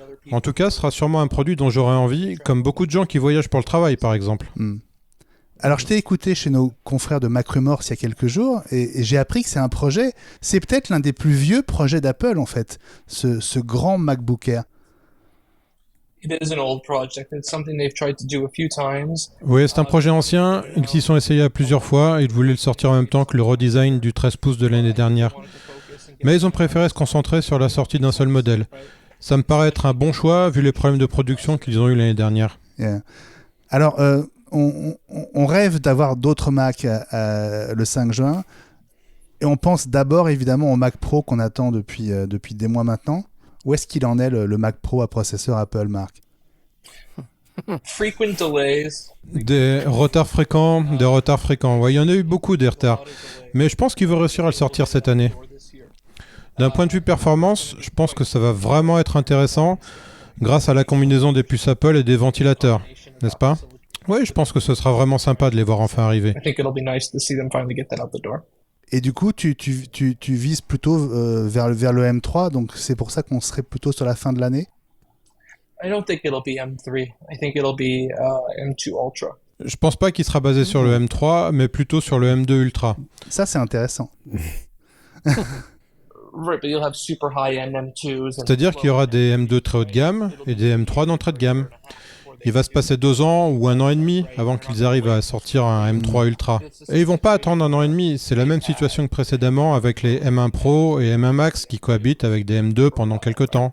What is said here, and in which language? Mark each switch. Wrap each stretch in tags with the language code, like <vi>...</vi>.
<fr>En tout cas, ce sera sûrement un produit dont j'aurai envie, comme beaucoup de gens qui voyagent pour le travail, par exemple. Alors, je t'ai écouté chez nos confrères de Mac Rumors il y a quelques jours, et j'ai appris que c'est un projet, c'est peut-être l'un des plus vieux projets d'Apple, en fait, ce grand MacBook Air.</fr> <en>It is an old project. It's something they've tried to do a few times.</en> <fr>Oui, c'est un projet ancien. Ils s'y sont essayés à plusieurs fois. Ils voulaient le sortir en même temps que le redesign du 13 pouces de l'année dernière. Mais ils ont préféré se concentrer sur la sortie d'un seul modèle. Ça me paraît être un bon choix vu les problèmes de production qu'ils ont eu l'année dernière.</fr> <en>Yeah.</en> <fr>Alors, on rêve d'avoir d'autres Mac le 5 juin. Et on pense d'abord évidemment au Mac Pro qu'on attend depuis des mois maintenant. Où est-ce qu'il en est le Mac Pro à processeur Apple, Marc?</fr> <en>Frequent delays.</en> <fr>Des retards fréquents. Ouais, il y en a eu beaucoup des retards. Mais je pense qu'ils vont réussir à le sortir cette année. D'un point de vue performance, je pense que ça va vraiment être intéressant grâce à la combinaison des puces Apple et des ventilateurs, n'est-ce pas? Oui, je pense que ce sera vraiment sympa de les voir enfin arriver.</fr> <en>I think it'll be nice to see them finally get that out the door.</en> <fr>Et du coup, tu vises plutôt vers le M3, donc c'est pour ça qu'on serait plutôt sur la fin de l'année?</fr> <en>I don't think it'll be M3. I think it'll be M2 Ultra.</en> <fr>Je pense pas qu'il sera basé sur le M3, mais plutôt sur le M2 Ultra. Ça, c'est intéressant.</fr> <en>Right, but you'll have super high-end M2s.</en> <fr>C'est-à-dire qu'il y aura des M2 très haut de gamme et des M3 d'entrée de gamme. Il va se passer 2 ans ou 1 an et demi avant qu'ils arrivent à sortir un M3 Ultra. Et ils vont pas attendre 1 an et demi. C'est la même situation que précédemment avec les M1 Pro et M1 Max qui cohabitent avec des M2 pendant quelques temps.</fr>